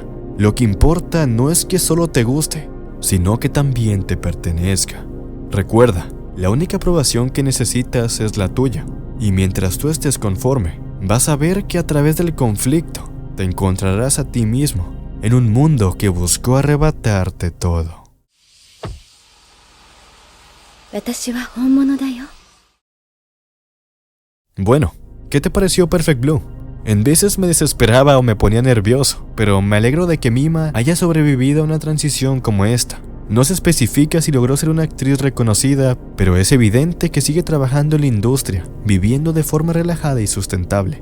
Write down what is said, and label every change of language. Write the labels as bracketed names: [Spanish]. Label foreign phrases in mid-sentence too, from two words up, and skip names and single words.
[Spanish] Lo que importa no es que solo te guste, sino que también te pertenezca. Recuerda, la única aprobación que necesitas es la tuya, y mientras tú estés conforme, vas a ver que a través del conflicto te encontrarás a ti mismo en un mundo que buscó arrebatarte todo. [Japanese] 私は本物だよ。 [Spanish] Bueno, ¿qué te pareció Perfect Blue? En veces me desesperaba o me ponía nervioso, pero me alegro de que Mima haya sobrevivido a una transición como esta. No se especifica si logró ser una actriz reconocida, pero es evidente que sigue trabajando en la industria, viviendo de forma relajada y sustentable.